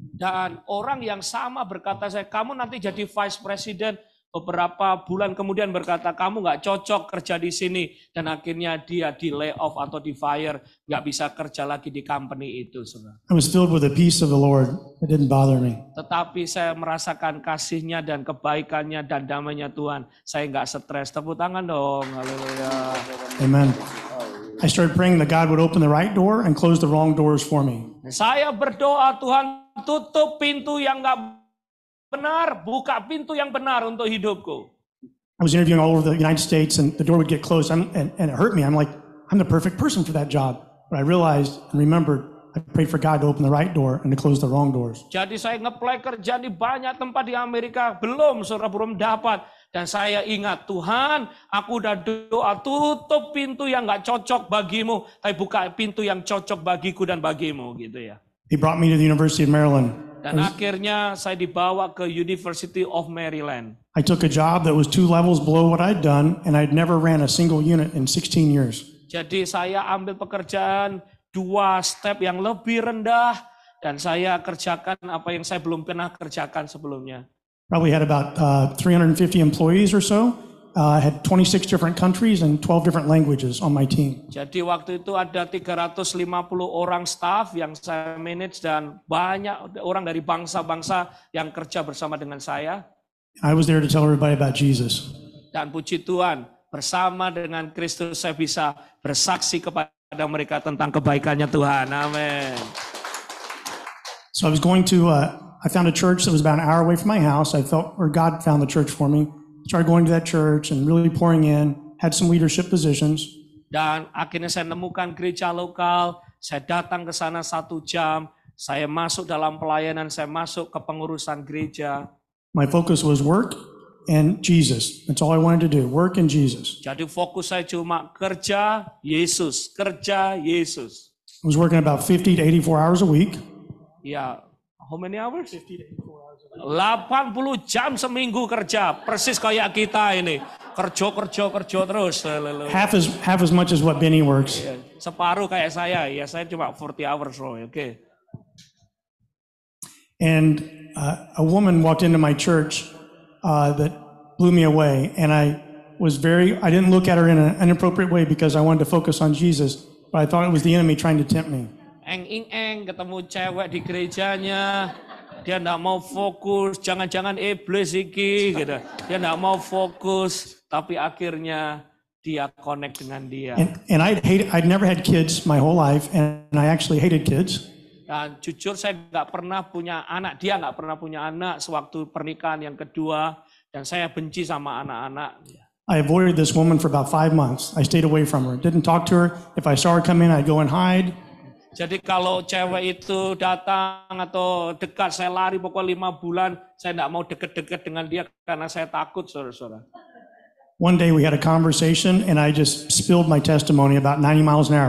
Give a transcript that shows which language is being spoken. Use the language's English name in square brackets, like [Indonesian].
[Indonesian] Dan orang yang sama berkata saya, kamu nanti jadi vice president. Beberapa bulan kemudian berkata, kamu nggak cocok kerja di sini. Dan akhirnya dia di lay off atau di fire. Nggak bisa kerja lagi di company itu. Saudara. [English] I was filled with the peace of the Lord. It didn't bother me. [Indonesian] Tetapi saya merasakan kasihnya dan kebaikannya dan damainya Tuhan. Saya nggak stres. Tepuk tangan dong. Haleluya. [English] Amen. I started praying that God would open the right door and close the wrong doors for me. [Indonesian] Saya berdoa, Tuhan tutup pintu yang nggak benar, buka pintu yang benar untuk hidupku. [English] I was interviewing all over the United States and the door would get closed and it hurt me. I'm like, I'm the perfect person for that job. But I realized and remembered, I prayed for God to open the right door and to close the wrong doors. [Indonesian] Jadi saya nge-apply kerja di banyak tempat di Amerika, belum dapat. Dan saya ingat, Tuhan, aku udah doa tutup pintu yang gak cocok bagimu, tapi buka pintu yang cocok bagiku dan bagimu, gitu ya. [English] He brought me to the University of Maryland. [Indonesian] Dan akhirnya saya dibawa ke University of Maryland. [English] I took a job that was 2 levels below what I'd done, and I'd never ran a single unit in 16 years. [Indonesian] Jadi saya ambil pekerjaan 2 step yang lebih rendah, dan saya kerjakan apa yang saya belum pernah kerjakan sebelumnya. [English] Probably had about 350 employees or so. I had 26 different countries and 12 different languages on my team. [Indonesian] Jadi waktu itu ada 350 orang staff yang saya manage dan banyak orang dari bangsa-bangsa yang kerja bersama dengan saya. [English] I was there to tell everybody about Jesus. [Indonesian] Dan puji Tuhan, bersama dengan Kristus saya bisa bersaksi kepada mereka tentang kebaikannya Tuhan. Amin. [English] So I was going to, I found a church that was about an hour away from my house. I felt, or God found the church for me. Started going to that church and really pouring in, had some leadership positions. [Indonesian] Dan akhirnya saya nemukan gereja lokal, saya datang ke sana 1 jam, saya masuk dalam pelayanan, saya masuk ke pengurusan gereja. [English] My focus was work and Jesus. That's all I wanted to do, work and Jesus. [Indonesian] Jadi fokus saya cuma kerja, Yesus, kerja, Yesus. [English] I was working about 50 to 84 hours a week. Ya, how many hours? 50 to 84 hours. [Indonesian] 80 jam seminggu kerja, persis kayak kita ini. Kerja terus. [English] Half as much as what Benny works. [Indonesian] Separuh kayak saya, ya saya cuma [English] 40 hours [Indonesian] loh, oke. [English] And a woman walked into my church that blew me away. And I didn't look at her in an inappropriate way because I wanted to focus on Jesus. But I thought it was the enemy trying to tempt me. [Indonesian] Ketemu cewek di gerejanya. Dia enggak mau fokus, jangan-jangan iblis iki gitu. Dia enggak mau fokus, tapi akhirnya dia connect dengan dia. [English] And I'd never had kids my whole life, and I actually hated kids. [Indonesian] Dan jujur saya nggak pernah punya anak, dia nggak pernah punya anak sewaktu pernikahan yang kedua, dan saya benci sama anak-anak. [English] I avoided this woman for about 5 months. I stayed away from her, didn't talk to her. If I saw her come in, I'd go and hide. [Indonesian] Jadi kalau cewek itu datang atau dekat, saya lari pokoknya 5 bulan, saya nggak mau deket-deket dengan dia karena saya takut, saudara-saudara. [English] One day we had a conversation and I just spilled my testimony about 90 miles an hour.